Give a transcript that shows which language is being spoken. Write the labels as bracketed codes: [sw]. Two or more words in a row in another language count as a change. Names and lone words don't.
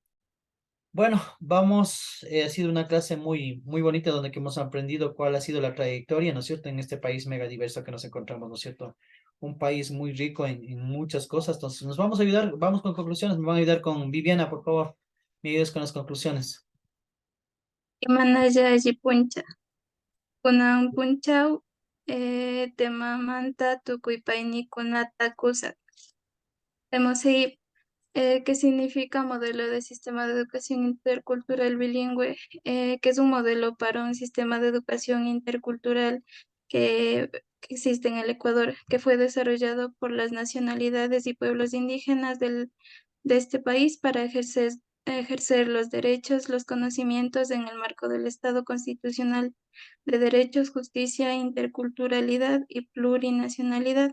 [es] Bueno, vamos, ha sido una clase muy bonita donde que hemos aprendido cuál ha sido la trayectoria, ¿no es cierto?, en este país mega diverso que nos encontramos, ¿no es cierto? Un país muy rico en muchas cosas, entonces nos vamos a ayudar, vamos con conclusiones, me van a ayudar con Viviana, por favor, me ayudes con las conclusiones. [qu] Imanalla puncha. Kunan punchaw temamanta tukuypaynikunata kusak. [es] Hemos seguido ¿qué significa modelo de sistema de educación intercultural bilingüe? Que es un modelo para un sistema de educación intercultural que existe en el Ecuador, que fue desarrollado por las nacionalidades y pueblos indígenas de este país para ejercer los derechos, los conocimientos en el marco del Estado constitucional de derechos, justicia, interculturalidad y plurinacionalidad.